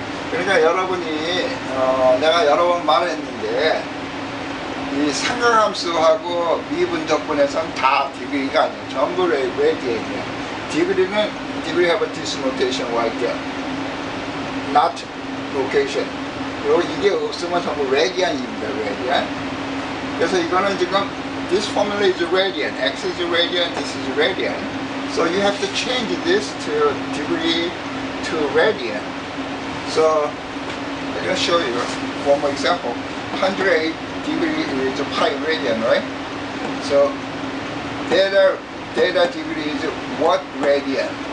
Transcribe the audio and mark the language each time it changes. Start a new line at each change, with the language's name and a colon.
Korean: 그러니까 여러분이 내가 여러 번 말했는데 이 삼각함수하고 미분적분에선 다 디그리가 아니에요. 전부 radian이에요.
English: 디그리는 degree have a this notation right there. Not location.
Korean: 그리고 이게 없으면 전부 radian입니다.
English: radian. 그래서 이거는 지금 this formula is radian, x is radian, this is radian. So you have to change this to degree to radian. So I'm going to show you one more example. 108 degree is pi radian, right? So data degree is what radian?